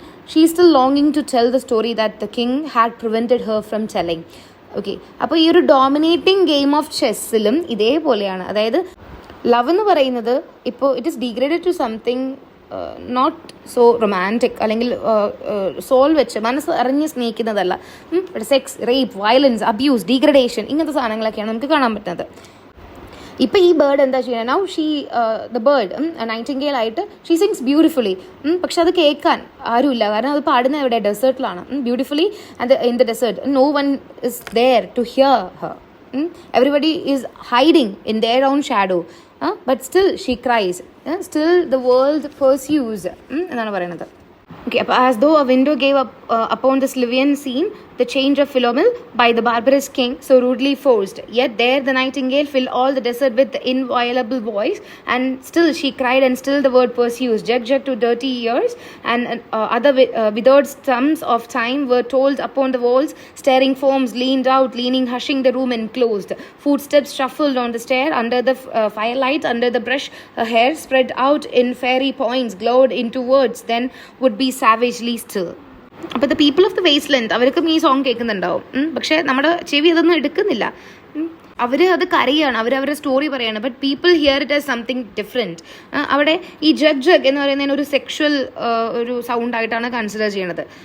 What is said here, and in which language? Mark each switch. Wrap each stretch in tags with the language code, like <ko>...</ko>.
<en>She is still longing to tell the story that the king had prevented her from telling.</en> <ml>Okay, അപ്പോൾ ഈ ഒരു dominating game of ചെസ്സിലും ഇതേപോലെയാണ്. അതായത് love എന്ന് പറയുന്നത് ഇപ്പോൾ</ml> <en>it is degraded to something not so romantic</en> <ml>അല്ലെങ്കിൽ soul വെച്ച് മനസ്സ് അറിഞ്ഞ് സ്നേഹിക്കുന്നതല്ല. Sex, rape, violence, abuse, degradation ഇങ്ങനത്തെ സാധനങ്ങളൊക്കെയാണ് നമുക്ക് കാണാൻ പറ്റുന്നത്. ഇപ്പം ഈ ബേർഡ് എന്താ ചെയ്യുക,</ml> <en>Now she the bird nightingale ആയിട്ട് she sings beautifully.</en> <ml>പക്ഷെ അത് കേൾക്കാൻ ആരുമില്ല, കാരണം അത് പാടുന്ന ഇവിടെ ഡെസേർട്ടിലാണ്.</ml> <en>Beautifully and in the desert no one is there to hear her. Everybody is hiding in there on shadow, but still she cries, still the world pursues</en> <ml>എന്നാണ് പറയുന്നത്.</ml> <en>Okay, as though a window gave up upon this Livian scene, the change of Philomel by the barbarous king, so rudely forced. Yet there the nightingale filled all the desert with the inviolable voice, and still she cried, and still the word pursues. Jug jug to dirty ears, and other withered stumps of time were told upon the walls. Staring forms leaned out, leaning, hushing the room enclosed. Footsteps shuffled on the stair, under the firelight, under the brush. Her hair spread out in fairy points, glowed into words, then would be savagely still.</en> <ml>അപ്പോൾ</ml> <en>the people of the waste length</en> <ml>അവർക്കും ഈ song കേൾക്കുന്നുണ്ടാവും, പക്ഷേ നമ്മുടെ ചെവി അതൊന്നും എടുക്കുന്നില്ല. അവർ അത് കരയാണ്, അവരവരുടെ സ്റ്റോറി പറയാണ്.</ml> <en>But people hear it as something different.</en> <ml>അവിടെ ഈ ജഗ് ജഗ് എന്ന് പറയുന്നതിന് ഒരു സെക്ഷൽ ഒരു സൗണ്ടായിട്ടാണ് കൺസിഡർ ചെയ്യണത്.</ml>